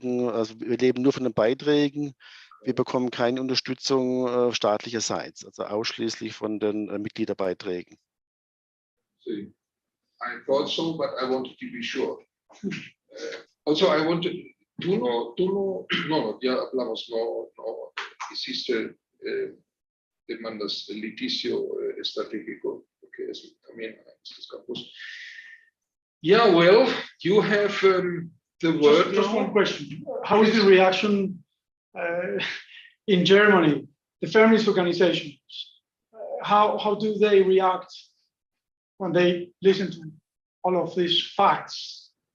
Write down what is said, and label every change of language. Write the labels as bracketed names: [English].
[German] Also wir leben nur von den Beiträgen. Wir bekommen keine Unterstützung staatlicherseits, also ausschließlich von den Mitgliederbeiträgen. [English] See, I thought so, but I wanted to be sure. Also, I wanted, [Spanish] ya hablamos, no hiciste, demandas de litigio estratégico, que es también en estos campos. [English] Yeah, well, you have the word Just now. one question. How is the reaction in Germany, the feminist organizations? How do they react when they listen to all of these facts?